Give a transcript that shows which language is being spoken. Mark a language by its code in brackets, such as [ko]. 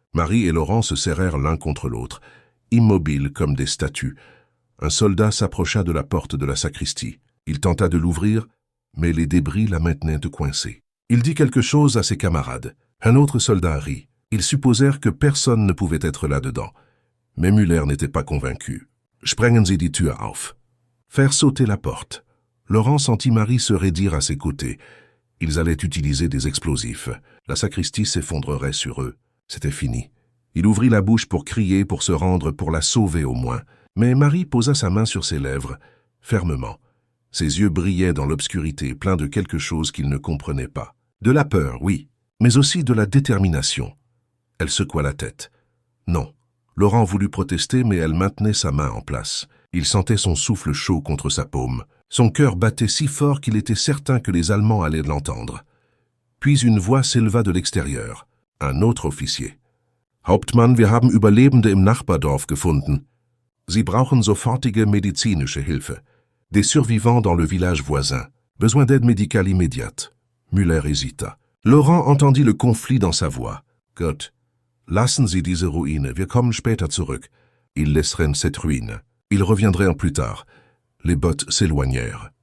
[fr] Marie et Laurent se serrèrent l'un contre l'autre, immobiles comme des statues. Un soldat s'approcha de la porte de la sacristie. Il tenta de l'ouvrir, mais les débris la maintenaient coincée. Il dit quelque chose à ses camarades. Un autre soldat rit. Ils supposèrent que personne ne pouvait être là-dedans. Mais Müller n'était pas convaincu. [de] « Sprengen Sie die Tür auf. » [fr] Faire sauter la porte. Laurent sentit Marie se raidir à ses côtés. Ils allaient utiliser des explosifs. La sacristie s'effondrerait sur eux. C'était fini. Il ouvrit la bouche pour crier, pour se rendre, pour la sauver au moins. Mais Marie posa sa main sur ses lèvres, fermement. Ses yeux brillaient dans l'obscurité, pleins de quelque chose qu'il ne comprenait pas. De la peur, oui, mais aussi de la détermination. Elle secoua la tête. Non. Laurent voulut protester, mais elle maintenait sa main en place. Il sentait son souffle chaud contre sa paume. Son cœur battait si fort qu'il était certain que les Allemands allaient l'entendre. Puis une voix s'éleva de l'extérieur. Un autre officier. [de] « Hauptmann, wir haben Überlebende im Nachbardorf gefunden. Sie brauchen sofortige medizinische Hilfe. [fr] Des survivants dans le village voisin. Besoin d'aide médicale immédiate. » Müller hésita. Laurent entendit le conflit dans sa voix. « [de] Gott, lassen Sie diese Ruine, wir kommen später zurück. [fr] » Ils laisseraient cette ruine. Ils reviendraient plus tard. Les bottes s'éloignèrent.